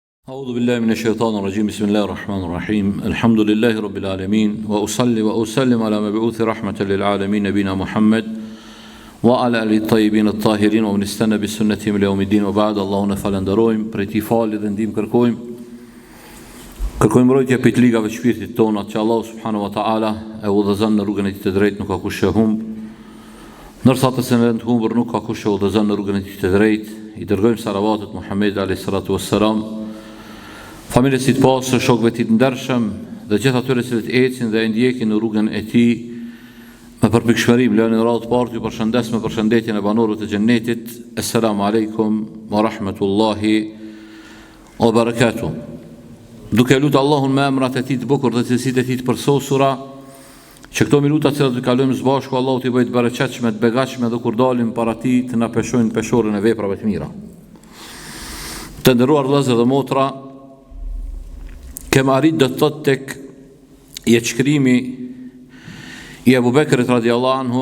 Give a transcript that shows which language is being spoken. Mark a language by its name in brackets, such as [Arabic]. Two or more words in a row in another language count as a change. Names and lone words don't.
[Arabic] أعوذ بالله من الشيطان الرجيم بسم الله الرحمن الرحيم الحمد لله رب العالمين وأصلي وأسلم على مبعوث رحمة للعالمين نبينا محمد وعلى آله الطيبين الطاهرين ومن استنى بسنتهم إلى يوم الدين وبعد اللهم [Albanian] falenderojmë për ti falë dhe ndihmë kërkojmë mbrojtje për të ligave të shpirtit tona që Allah subhanahu wa taala e udhëzon në rrugën e tij të drejtë, nuk ka kush e humb. Ndërsa të në të humbur nuk ka kush e udhëzon në rrugën e tij të drejtë. I dërgojmë salavatet Muhamedit [Arabic] عليه الصلاة والسلام, [Albanian] familjes së pasë, shokëve të ndershëm dhe gjithë atyre që ecin dhe ndjekin në rrugën e tij me përpikshmëri. Lënë radhë parë ju përshëndes me përshëndetjen e banorëve të xhennetit. [Arabic] السلام عليكم ورحمة الله وبركاته. [Albanian] Duke lutë Allahun me emrat e tij të bukur dhe cilësitë e tij të përsosura, që këto minuta që do të kalojmë së bashku Allahu t'i bëjë të bereqetshme, të begatshme dhe kur dalim para tij të na peshojnë peshorën e veprave të mira. Të nderuar vëllezër dhe motra, kem arrit do të thotë tek jetëshkrimi i Abu Bekrit [Arabic] رضي الله عنه.